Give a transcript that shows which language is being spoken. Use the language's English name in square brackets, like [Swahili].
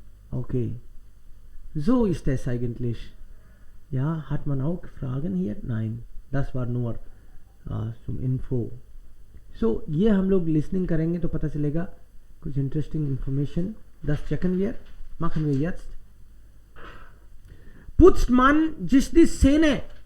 [German] Okay. So ist es eigentlich. Ja, hat man auch Fragen hier? Nein, das war nur zum Info. [Hindi] So, ये हम लोग listening करेंगे तो पता चलेगा कुछ interesting information. [German] Das checken wir. Machen wir jetzt. Putzt man sich die Zähne?